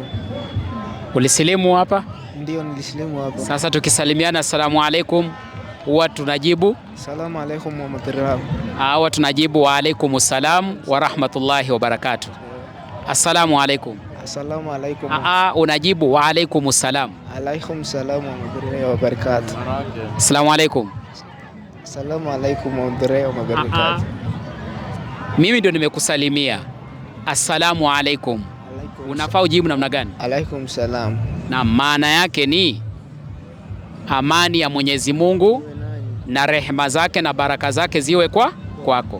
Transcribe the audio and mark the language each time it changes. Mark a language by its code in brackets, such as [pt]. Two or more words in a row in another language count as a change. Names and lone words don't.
[sw] Ulisilimu hapa? Ndio, nilisilimu hapa. Sasa tukisalimiana [ar] السلام عليكم, [sw] huwa tunajibu [ar] السلام عليكم ورحمة الله. [sw] Huwa tunajibu [ar] وعليكم السلام ورحمة الله وبركاته. السلام عليكم. السلام عليكم. [sw] Unajibu [ar] وعليكم السلام. عليكم السلام ورحمة الله وبركاته. السلام عليكم. السلام عليكم ورحمة الله وبركاته. [sw] Mimi ndio nimekusalimia. [ar] السلام عليكم. [sw] Unafaa ujibu namna gani? [ar] عليكم السلام. [sw] Na maana yake ni amani ya Mwenyezi Mungu na rehema zake na baraka zake ziwe kwako.